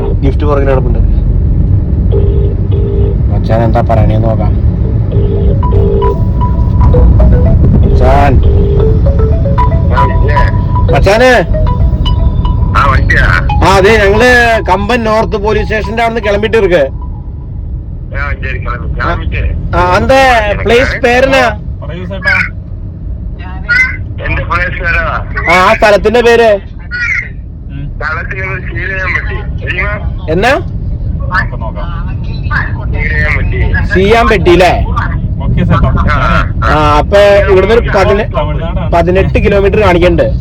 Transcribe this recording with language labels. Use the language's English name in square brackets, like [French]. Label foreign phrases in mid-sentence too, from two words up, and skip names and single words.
[Malayalam] ഗിഫ്റ്റ് പുറകിൽ നടപ്പുണ്ട്. മച്ചാൻ എന്താ പറയണേന്ന് നോക്കാം. മച്ചാന് അതെ, ഞങ്ങള് കമ്പൻ നോർത്ത് പോലീസ് സ്റ്റേഷന്റെ അവിടെ നിന്ന് [Tamil] கிளம்பிட்டு இருக்கு. அந்த பிளேஸ் பேர் என்ன? [Malayalam] ആ സ്ഥലത്തിന്റെ പേര് എന്നാ? സീയാമ്പെട്ടി അല്ലേ? ആ, അപ്പൊ ഇവിടുന്ന് ഒരു 18 കിലോമീറ്റർ കാണിക്കണ്ട്.